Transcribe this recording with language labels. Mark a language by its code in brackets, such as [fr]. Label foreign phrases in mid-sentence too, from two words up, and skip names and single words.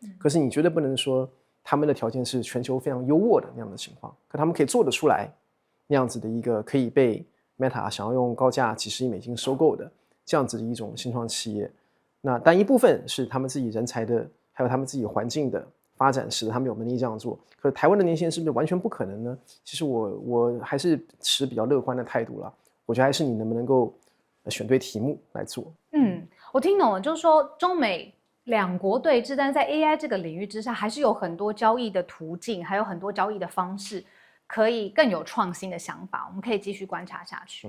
[zh] 可是你絕對不能說他們的條件是全球非常優渥的那樣的情況，可他們可以做得出來那樣子的一個可以被 Meta 想要用高價幾十億美金收購的這樣子的一種新創企業。那但一部分是他們自己人才的，還有他們自己環境的發展，使得他們有能力這樣做。可是台灣的年輕人是不是完全不可能呢？其實我還是持比較樂觀的態度啦。我覺得還是你能不能夠選對題目來做。我聽懂了，就是說中美兩國對峙，但是在 AI 這個領域之下，還是有很多交易的途徑，還有很多交易的方式，可以更有創新的想法，我們可以繼續觀察下去。